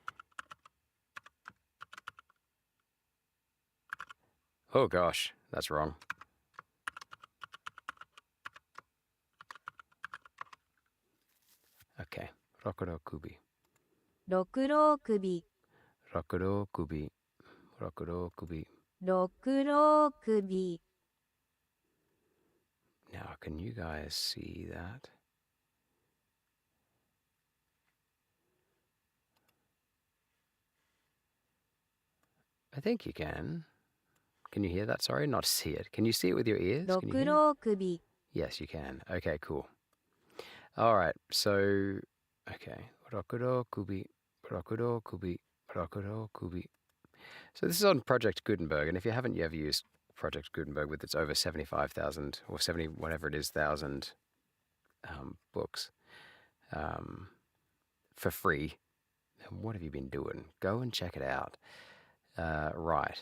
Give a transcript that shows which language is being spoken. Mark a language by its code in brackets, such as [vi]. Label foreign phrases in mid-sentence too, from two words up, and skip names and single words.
[en] Oh gosh, that's wrong. Okay, Rokuro Kubi. [ja] ろくろ首 [en] Rokuro Kubi. Rokuro Kubi. [ja] ろくろ首 [en] Now, can you guys see that? I think you can. Can you hear that? Sorry, not see it. Can you see it with your ears? [ja] ろ [en] Can you [ja] く [en] hear it? [ja] ろ首 [en] Yes, you can. Okay, cool. All right, so, okay. Rokuro Kubi. Rokuro Kubi. Rokuro Kubi. So this is on Project Gutenberg, and if you haven't ever used Project Gutenberg with its over 75,000 or 70, whatever it is, thousand books for free, then what have you been doing? Go and check it out. Right.